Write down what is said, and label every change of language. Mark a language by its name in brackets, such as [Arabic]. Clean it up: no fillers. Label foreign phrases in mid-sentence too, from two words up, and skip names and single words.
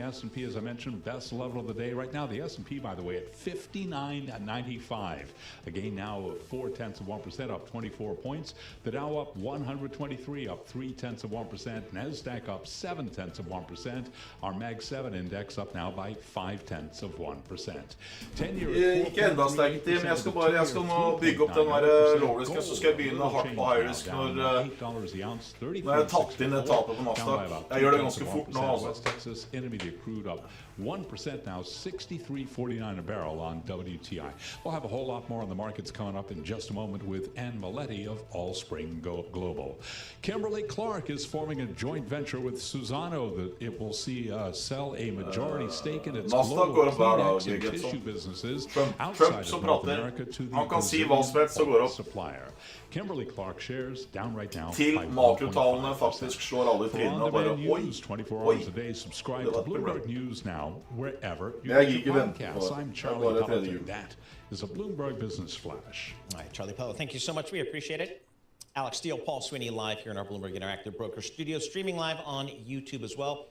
[English] S&P, as I mentioned, best level of the day. Right now, the S&P, by the way, at 59.95. A gain now of 0.4%, up 24 points. The Dow up 123, up 0.3%. NASDAQ up 0.7%. Our Mag 7 index up now by 0.5%. 10-year. [Norwegian] Ikke enda sterkt, men jeg skal nå bygge opp den der rådisken, så skal jeg begynne hardt på [English] high-risk [Norwegian] når jeg har tatt inn det tapet på Nasdaq. Jeg gjør det ganske fort nå, altså. [English] West Texas Intermediate crude up 1% now, 63.49 a barrel on WTI. We'll have a whole lot more on the markets coming up in just a moment with Ann Maletti of Allspring Global. Kimberly Clark is forming a joint venture with Suzano that it will see sell a majority stake in its global Kleenex and tissue businesses outside of North America to the Brazilian supplier. Kimberly Clark shares down right now. [Norwegian] Til makrotallene faktisk slår alle trinene og bare oi, [English] 24 hours a day. Subscribe to Bloomberg News now wherever you get your podcasts. I'm Charlie Pellet. That is a Bloomberg Business Flash. All right, Charlie Pellet, thank you so much. We appreciate it. Alex Steele, Paul Sweeney live here in our Bloomberg Interactive Broker Studio, streaming live on YouTube as well.